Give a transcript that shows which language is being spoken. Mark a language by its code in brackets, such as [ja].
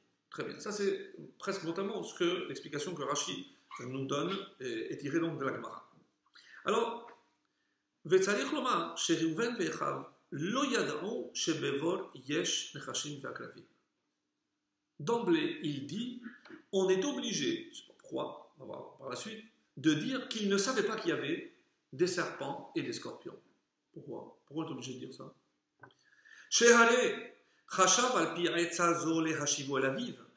[fr] Très bien. Ça, c'est presque notamment l'explication que Rashi nous donne est tirée donc de la Gemara. [he] Alors, וצריך לומר שראובן ואחיו לא ידעו שבבור יש נחשים ועקרבים. [fr] D'emblée, il dit, on est obligé, je sais pas pourquoi, on va voir par la suite, de dire qu'il ne savait pas qu'il y avait des serpents et des scorpions. Pourquoi? Pourquoi on est obligé de dire ça? Shehare, chashav al pi etza zo le hashivo el aviv.